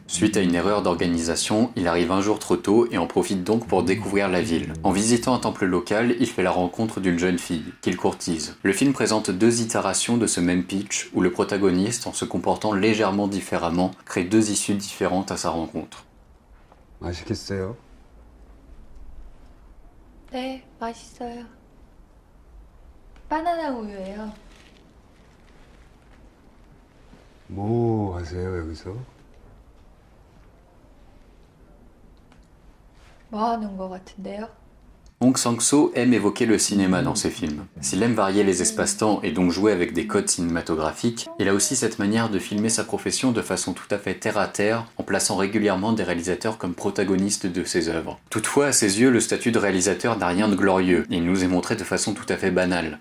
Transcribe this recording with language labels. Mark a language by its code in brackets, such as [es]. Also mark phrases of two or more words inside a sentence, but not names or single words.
[fr] Suite à une erreur d'organisation, il arrive un jour trop tôt et en profite donc pour découvrir la ville. En visitant un temple local, il fait la rencontre d'une jeune fille, qu'il courtise. Le film présente deux itérations de ce même pitch, où le protagoniste, en se comportant légèrement différemment, crée deux issues différentes à sa rencontre. [ko] 맛있겠어요? 네, 맛있어요. 바나나 우유예요. 뭐 하세요, 여기서? 뭐 하는 거 같은데요? [fr] Hong Sang-soo aime évoquer le cinéma dans ses films. S'il aime varier les espaces-temps et donc jouer avec des codes cinématographiques, il a aussi cette manière de filmer sa profession de façon tout à fait terre-à-terre, en plaçant régulièrement des réalisateurs comme protagonistes de ses œuvres. Toutefois, à ses yeux, le statut de réalisateur n'a rien de glorieux, et il nous est montré de façon tout à fait banale.